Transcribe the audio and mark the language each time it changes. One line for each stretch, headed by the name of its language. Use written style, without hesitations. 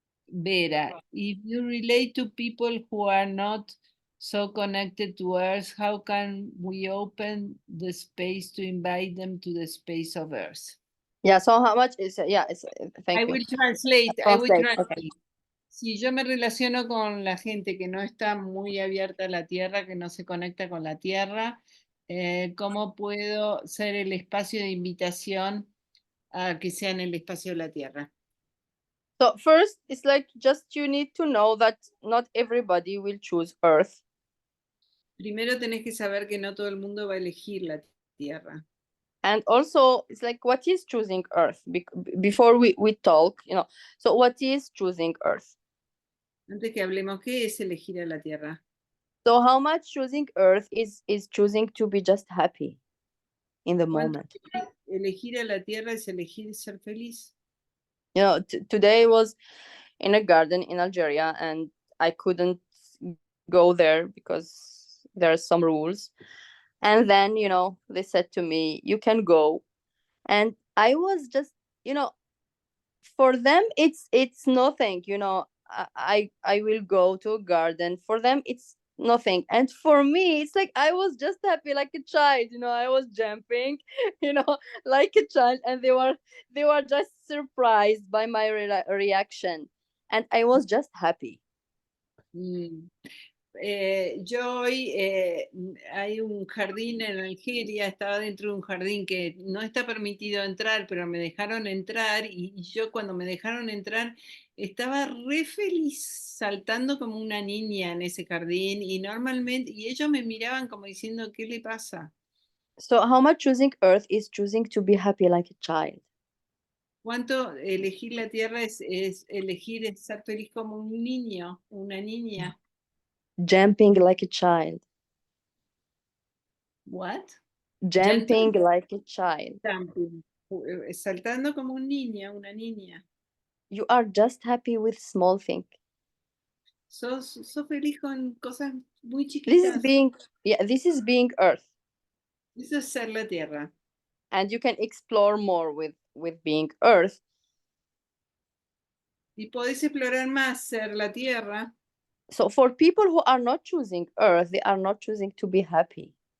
English: Vera, if you relate to people who are not so connected to Earth, how can we open the space to invite them to the space of Earth? Yeah, so how much is it? Yeah, it's thank I you. will translate. Okay.
Spanish: Si yo me relaciono con la gente que no está muy abierta a la Tierra, que no se conecta con la Tierra, ¿cómo puedo ser el espacio de invitación a que sea en el espacio de la Tierra?
English: So first, it's like just you need to know that not everybody will choose Earth.
Spanish: Primero tenés que saber que no todo el mundo va a elegir la Tierra.
English: And also, it's like, what is choosing Earth? Before we talk, so what is choosing Earth?
Spanish: Antes que hablemos, ¿qué es elegir a la Tierra?
English: So how much choosing Earth is choosing to be just happy in the
Spanish: ¿Cuánto
English: moment?
Spanish: elegir a la Tierra es elegir ser feliz?
English: Today was in a garden in Algeria, and I couldn't go there because there are some rules. And then, they said to me, you can go. And I was just, for them, it's nothing. I will go to a garden. For them, it's nothing. And for me, it's like I was just happy like a child. I was jumping, like a child, and they were just surprised by my reaction, and I was just happy. Mm.
Spanish: Yo hoy hay un jardín en Algeria, estaba dentro de un jardín que no está permitido entrar, pero me dejaron entrar y yo cuando me dejaron entrar estaba re feliz saltando como una niña en ese jardín y normalmente, y ellos me miraban como diciendo, ¿qué le pasa?
English: So how much choosing Earth is choosing to be happy like a child?
Spanish: ¿Cuánto elegir la tierra es elegir estar feliz como un niño, una niña?
English: Jumping like a child. What? Jumping like a child. Jumping.
Spanish: Saltando como un niño, una niña.
English: You are just happy with small things.
Spanish: Sos feliz con cosas muy
English: This is
Spanish: chiquitas.
English: being Earth.
Spanish: Eso es ser la tierra.
English: And you can explore more with being Earth.
Spanish: Y podés explorar más ser la tierra.
English: So for people who are not choosing Earth, they are not choosing to be happy.